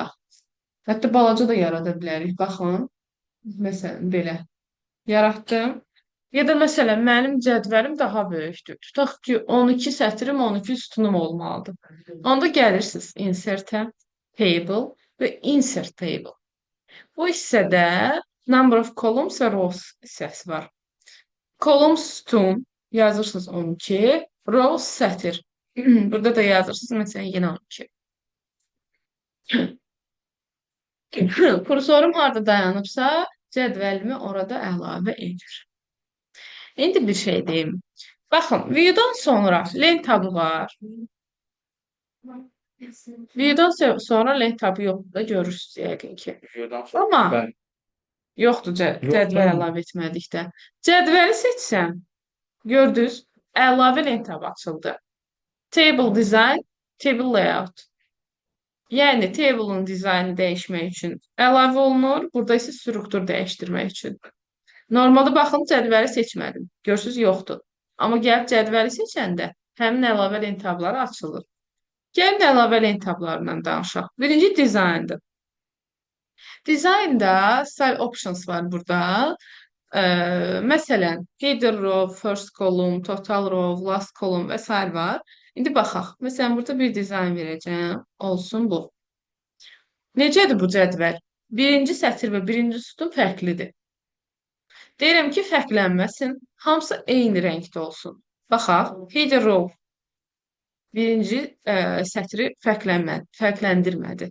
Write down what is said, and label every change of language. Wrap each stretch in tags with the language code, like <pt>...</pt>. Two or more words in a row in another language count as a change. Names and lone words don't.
<az>Hətta balaca da yarada bilərik. Baxın, məsələn, belə yaratdım. Ya da məsələn, mənim cədvəlim daha böyükdür. Tutaq ki, 12 sətrim, 12 sütunum olmalıdır. Onda gəlirsiniz insert-ə, table və</az> <en>insert table.</en> <az>Bu hissədə</az> <en>number of columns</en> <az>və rows hissəsi var. Kolum sütun yazırsınız 12. Row sətir. Burada da yazırsınız məsələn yenə 12. Kursorum harda dayanıbsa cədvəlimi orada əlavə edir. İndi bir şey deyim. Baxın, view'dan sonra lent tabı var. View'dan sonra lent tabı yoxdur da görürsünüz yəqin ki. Videodan sonra Amma bəli. yoxdur cədvəl Yoxdur. əlavə etmədikdə. Cədvəli seçsəm, gördünüz, əlavə lent tabı açıldı.</az> <en>Table design, table layout.</en> <az>Yəni table'ın dizaynı dəyişmək üçün əlavə olunur, burada isə struktur dəyişdirmək üçün. Normalda baxın cədvəli seçmədim. Görürsüz yoxdur. Amma gəlib cədvəli seçəndə həmin əlavə lent tabları açılır. Gəlin əlavə lent tablarından danışaq. Birinci dizayndır. Dizaynda</az> <en>style options</en> <az>var burada. Məsələn,</az> <en>header row, first column, total row, last column</en> <az>və s. var. İndi baxaq. Məsələn, burada bir dizayn verəcəm. Olsun bu. Necədir bu cədvəl? Birinci sətir və birinci sütun fərqlidir. Deyirəm ki, fərqlənməsin. Hamısı eyni rəngdə olsun. Baxaq.</az> <en>Header row</en> <az>birinci sətri fərqləndirmədi.</az>